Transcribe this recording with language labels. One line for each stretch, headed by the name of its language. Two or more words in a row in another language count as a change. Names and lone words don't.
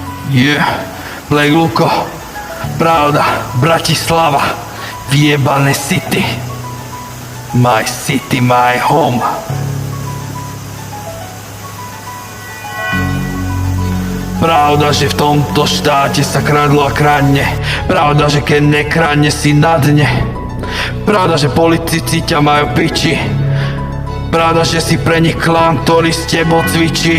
Slovak: Black Luko, pravda, Bratislava, vyjebané city.
English: My city, my home.
Slovak: Pravda, že v tomto štáte sa kradlo a kradne. Pravda, že keď nekradne si na dne. Pravda, že politici ťa majú piči. Pravda, že si pre nich klán, ktorý s tebou cvičí.